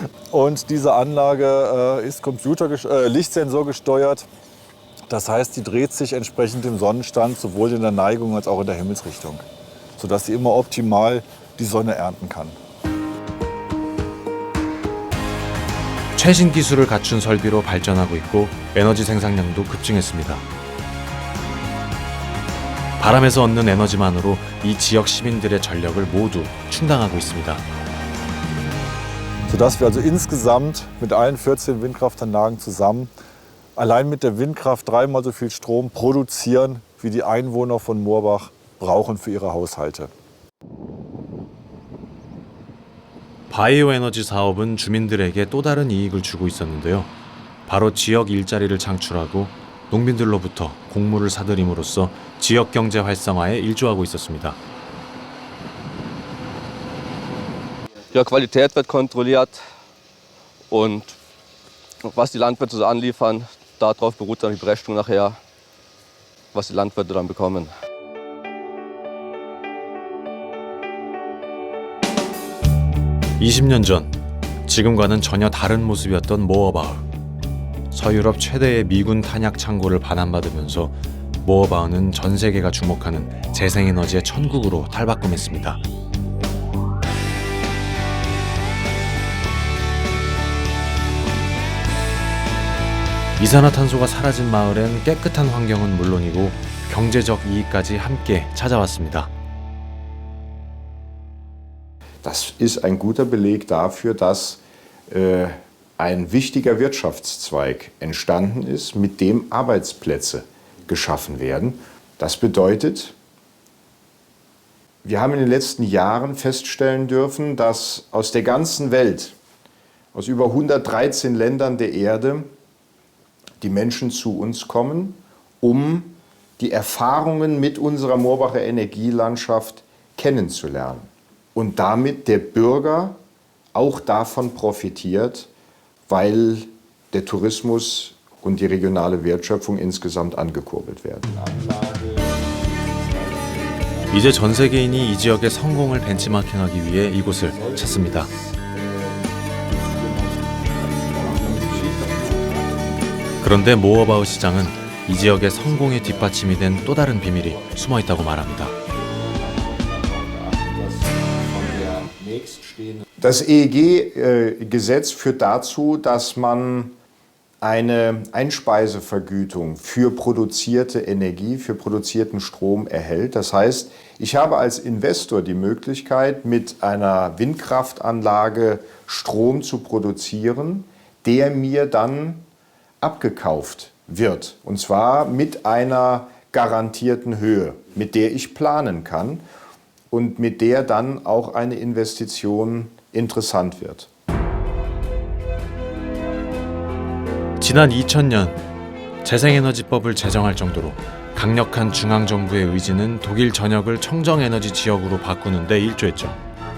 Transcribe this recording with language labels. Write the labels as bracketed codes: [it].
[de] Und diese Anlage ist Lichtsensor gesteuert. Das heißt, die dreht sich entsprechend dem Sonnenstand, sowohl in der Neigung als auch in der Himmelsrichtung, sodass sie immer optimal die Sonne ernten kann. [ko] 최신 기술을 갖춘 설비로 발전하고 있고 에너지 생산량도 급증했습니다. 바람에서 얻는 에너지만으로 이 지역 시민들의 전력을 모두 충당하고 있습니다. [de] Sodass wir also insgesamt mit allen 14 Windkraftanlagen zusammen allein mit der Windkraft 3-mal so viel Strom produzieren, wie die Einwohner von Moorbach brauchen für ihre Haushalte. [ko] 바이오 에너지 사업은 주민들에게 또 다른 이익을 주고 있었는데요. 바로 지역 일자리를 창출하고 농민들로부터 곡물을 사들임으로써 지역 경제 활성화에 일조하고 있었습니다. [de] Ja, Qualität wird kontrolliert und was die Landwirte so anliefern, darauf beruht dann die Berechnung nachher, was die Landwirte dann bekommen. [ko] (20년) 전 지금과는 전혀 다른 모습이었던 모어바흐. 서유럽 최대의 미군 탄약 창고를 반환받으면서 모어바흐는 전 세계가 주목하는 재생에너지의 천국으로 탈바꿈했습니다. 이산화탄소가 사라진 마을엔 깨끗한 환경은 물론이고 경제적 이익까지 함께 찾아왔습니다. [de] Das ist ein guter Beleg dafür, dass ein wichtiger Wirtschaftszweig entstanden ist, mit dem Arbeitsplätze geschaffen werden. Das bedeutet, wir haben in den letzten Jahren feststellen dürfen, dass aus der ganzen Welt, aus über 113 Ländern der Erde, die Menschen zu uns kommen, um die Erfahrungen mit unserer Moorbacher Energielandschaft kennenzulernen. Und damit der Bürger auch davon profitiert, weil der Tourismus und die regionale Wertschöpfung insgesamt angekurbelt werden. [ko] 이제 전 세계인이 이 지역의 성공을 벤치마킹하기 위해 이곳을 찾습니다. 그런데 모어바흐 시장은 이 지역의 성공의 뒷받침이 된 또 다른 비밀이 숨어 있다고 말합니다. [de] Das EEG-Gesetz führt dazu, dass man eine Einspeisevergütung für produzierte Energie, für produzierten Strom erhält. Das heißt, ich habe als Investor die Möglichkeit, mit einer Windkraftanlage Strom zu produzieren, der mir dann abgekauft wird. Und zwar mit einer garantierten Höhe, mit der ich planen kann. und mit der dann auch eine Investition interessant wird. [ko] 지난 2000년 재생에너지법을 제정할 정도로 강력한 중앙정부의 의지는 독일 전역을 청정에너지 지역으로 바꾸는 데 일조했죠.